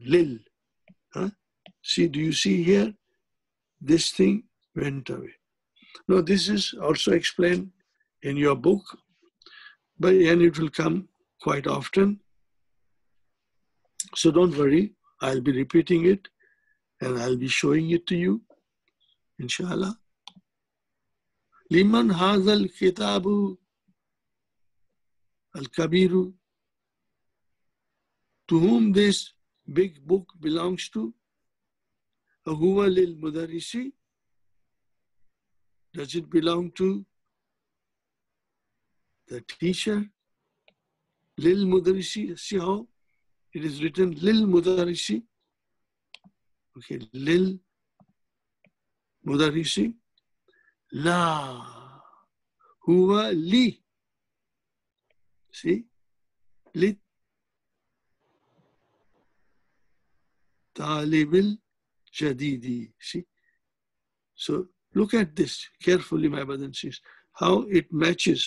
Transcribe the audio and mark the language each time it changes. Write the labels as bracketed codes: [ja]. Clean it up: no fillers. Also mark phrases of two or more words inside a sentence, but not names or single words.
[en] Lil. See, do you see here? This thing went away. Now, this is also explained in your book, and it will come quite often. So don't worry, I'll be repeating it and I'll be showing it to you, inshallah. [ar] لمن هذا الكتاب الكبير. [en] To whom this big book belongs to? [ar] هو للمدرس. [en] Does it belong to the teacher? [ar] Lil mudarrisi. [en] See how it is written [ar] lil mudarrisi. Okay, للمدرس. لا هو ل. See? للطالب الجديد. [en] See? So look at this carefully, my brothers and sisters, how it matches.